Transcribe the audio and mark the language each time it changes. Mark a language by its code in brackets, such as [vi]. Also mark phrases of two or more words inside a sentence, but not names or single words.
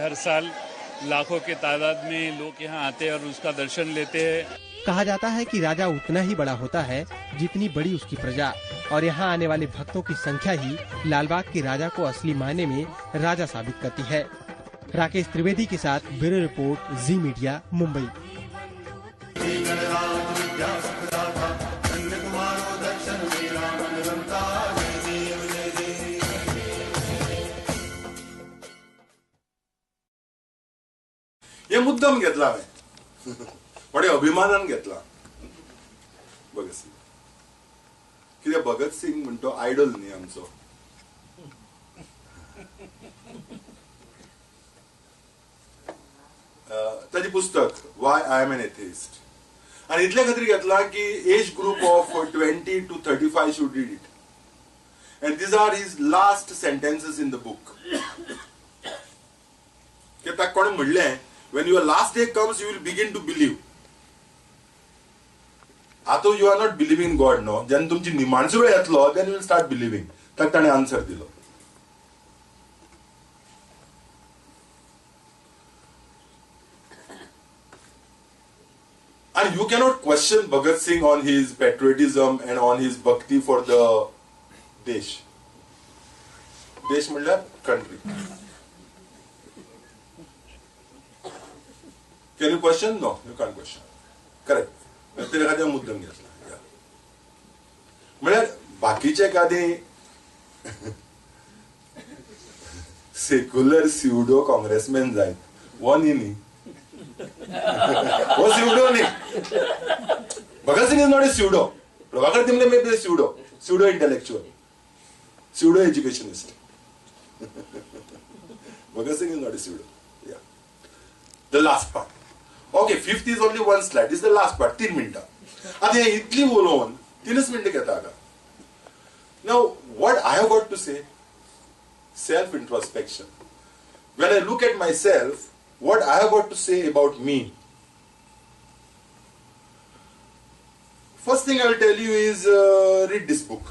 [hi] हर साल लाखों के तादाद में लोग यहाँ आते हैं और उसका दर्शन लेते हैं। कहा जाता है कि राजा उतना ही बड़ा होता है जितनी बड़ी उसकी प्रजा, और यहाँ आने वाले भक्तों की संख्या ही लालबाग के राजा को असली मायने में राजा साबित करती है। राकेश त्रिवेदी के साथ ब्यूरो रिपोर्ट, जी मीडिया, मुंबई। [kok] हे मुद्दाम घेतला हांवें, बडे अभिमानान घेतला। भगत सिंग कित्याक भगत सिंग म्हणतो आयडल न्ही आमचो। ताची पुस्तक वाय आय एम एन एथिस्ट, आनी इतले खातीर घेतला की [en] age group of 20 to 35 should read it, and these are his last sentences in the book. [kok] की ताका कोणें म्हणलें, [en] when your last day comes, you will begin to believe. आता you are not believing in God, no? [kok] जेन्ना तुमची निमाणसो वेळ येतलो, [en] then you will start believing. [kok] ताका ताणें आन्सर दिलो. [en] And you cannot question Bhagat Singh on his patriotism and on his bhakti for the desh. Desh म्हणल्यार country. Can you question? No, you can't question. Correct. [kok] तेरे खातीर मुद्दम घेतला. म्हळ्यार बाकीचे एखादी [en] secular pseudo Congressman [kok] जायत, वो न्ही, वो स्युडो न्ही. [en] Bhagat Singh is not a pseudo. Prabhakar Timle may be pseudo intellectual, pseudo educationist. Bhagat Singh is not a pseudo. Yeah. The last part. Okay, fifth is only one slide. This is the last part. 3 minutes. [kok] आता हे इतली बोलून 3 मिनिटं घेता का? [en] Now, what I have got to say? Self-introspection. When I look at myself, what I have got to say about me? First thing I will tell you is read this book.